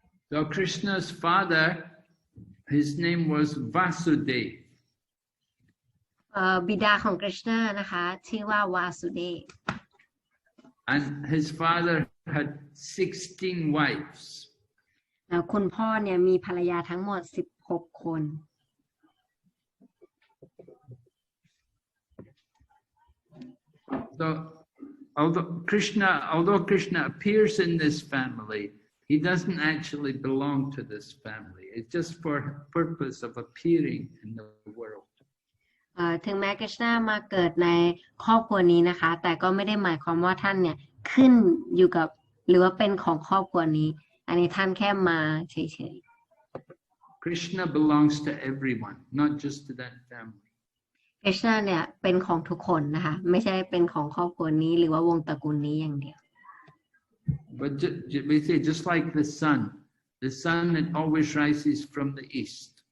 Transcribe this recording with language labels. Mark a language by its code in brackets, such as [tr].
[en] So Krishna's father, his name was Vasudeva. [th] บิดาของกฤษณานะคะชื่อว่าวาสุเดฟ [en] and his father had 16 wives. [th] แล้วคุณพ่อเนี่ยมีภรรยาทั้งหมด16 คน [en] So although Krishna appears in this family, he doesn't actually belong to this family. It's just for purpose of appearing in the world. [th] ถึงแม้กฤษณามาเกิดในครอบครัวนี้นะคะแต่ก็ไม่ได้หมายความว่าท่านเนี่ยขึ้นอยู่กับหรือว่าเป็นของครอบครัวนี้อันนี้ท่านแค่มาเฉยๆ [en] Krishna belongs to everyone, not just to that family. [th] กฤษณาเนี่ยเป็นของทุกคนนะคะไม่ใช่เป็นของครอบครัวนี้หรือว่าวงตระกูลนี้อย่างเดียว [en] But we say just like the sun it always rises from the east.